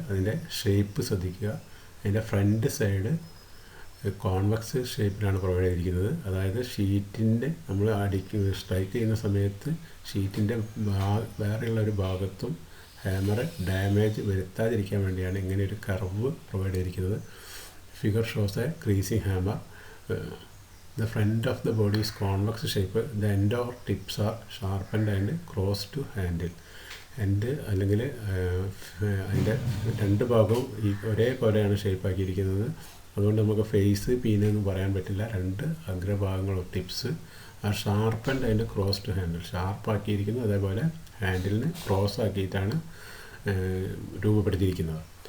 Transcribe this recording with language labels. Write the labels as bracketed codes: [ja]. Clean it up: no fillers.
[ml] അതിൻ്റെ ഷേപ്പ് ശ്രദ്ധിക്കുക. അതിൻ്റെ ഫ്രണ്ട് സൈഡ് കോൺവെക്സ് ഷേപ്പിലാണ് പ്രൊവൈഡ് ചെയ്തിരിക്കുന്നത്. അതായത് ഷീറ്റിൻ്റെ നമ്മൾ സ്ട്രൈക്ക് ചെയ്യുന്ന സമയത്ത് ഷീറ്റിൻ്റെ വേറെയുള്ള ഒരു ഭാഗത്തും ഹാമർ ഡാമേജ് വരുത്താതിരിക്കാൻ വേണ്ടിയാണ് ഇങ്ങനെ ഒരു കർവ് പ്രൊവൈഡ് ചെയ്തിരിക്കുന്നത്. [en] Figure shows a creasing hammer. The front of the body is convex shape. The end or tips are sharpened and crossed to handle. [ml] End അല്ലെങ്കിൽ അതിൻ്റെ രണ്ട് ഭാഗവും ഒരേപോലെയാണ് ഷേപ്പാക്കിയിരിക്കുന്നത്. അതുകൊണ്ട് നമുക്ക് ഫേസ് പീന് എന്ന് പറയാൻ പറ്റില്ല. രണ്ട് അഗ്രഭാഗങ്ങളും ടിപ്സ് ആ ഷാർപ്പൻഡ് അതിൻ്റെ [en] cross to handle [ml] ഷാർപ്പാക്കിയിരിക്കുന്നു. അതേപോലെ ഹാൻഡിലിന് ക്രോസ് ആക്കിയിട്ടാണ് രൂപപ്പെടുത്തിയിരിക്കുന്നത്.